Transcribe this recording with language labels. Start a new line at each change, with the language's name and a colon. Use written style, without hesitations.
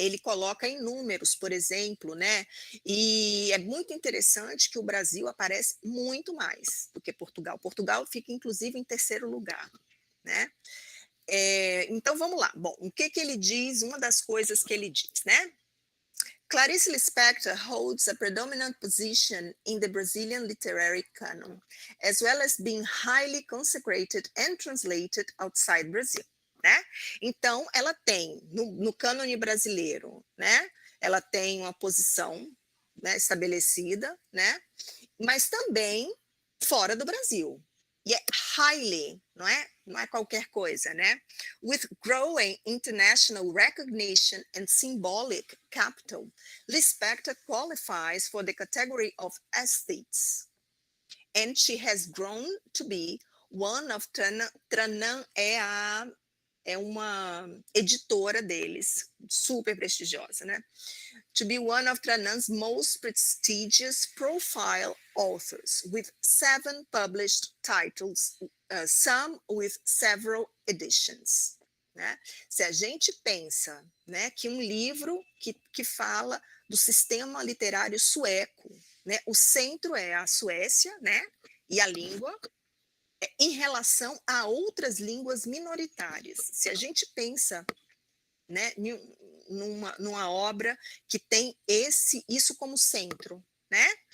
Portuguese: Ele coloca em números, por exemplo, né? E é muito interessante que o Brasil aparece muito mais do que Portugal. Portugal fica, inclusive, em terceiro lugar, né? Então, vamos lá. Bom, o que ele diz? Uma das coisas que ele diz, né?
English: Clarice Lispector holds a predominant position in the Brazilian literary canon, as well as being highly consecrated and translated outside Brazil, né?
Portuguese: Então, ela tem, no cânone brasileiro, né? Ela tem uma posição, né, estabelecida, né? Mas também fora do Brasil. E é highly, não é? Não é qualquer coisa, né?
English: With growing international recognition and symbolic capital, Lispector qualifies for the category of aesthetes. And she has grown to be one of Tranan
Portuguese: é uma editora deles, super prestigiosa,
English: né? To be one of Tranan's most prestigious profile authors, with 7 published titles, some with several editions.
Portuguese: Né? Se a gente pensa, né, que um livro que fala do sistema literário sueco, né, o centro é a Suécia, né, e a língua, em relação a outras línguas minoritárias. Se a gente pensa, né, numa obra que tem isso como centro, né?